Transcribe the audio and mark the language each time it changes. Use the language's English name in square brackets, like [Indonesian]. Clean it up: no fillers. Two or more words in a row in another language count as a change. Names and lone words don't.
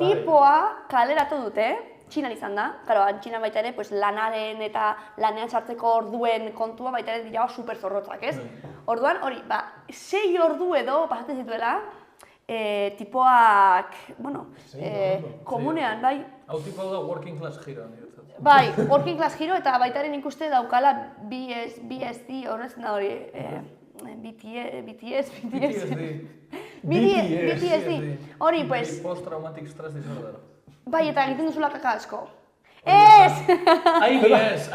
[Basque] tipoa kaleratu dute, Txinan izan da, claro, Txinan baita ere, pues, lanaren eta lanean sartzeko orduen kontua baita ere dira super zorrotzak, ez? Orduan, hori, 6 ordu edo pasatzen zituela, tipoak, bueno, komunean, bai, Hau tipo da [English] working class hero, [Basque] niretzat. bai, [English] working class hero [Basque] eta baita ere nik uste daukala BSD, horretzen da hori, BTS. Hori, pues, [English] Post-traumatic stress disorder. [Basque] bai, eta egiten duzula kaka asko. Ez! IBS!